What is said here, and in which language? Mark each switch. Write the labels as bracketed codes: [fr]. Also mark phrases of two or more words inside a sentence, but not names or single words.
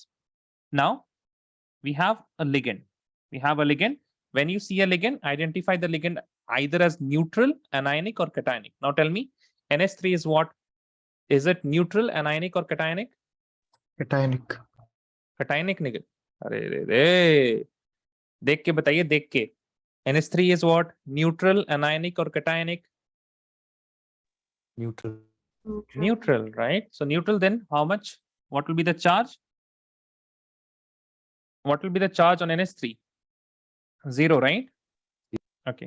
[en] Now, we have a ligand. We have a ligand. When you see a ligand, identify the ligand either as neutral, anionic, or cationic. Now tell me, NH3 is what? Is it neutral, anionic, or cationic? Cationic. Cationic nickel. [hi] अरे रे रे, देख के बताइए, देख के. [en] NH3 is what? Neutral, anionic, or cationic? Neutral. Neutral, right? So neutral, then how much? What will be the charge? What will be the charge on NH3? 0, right? Okay.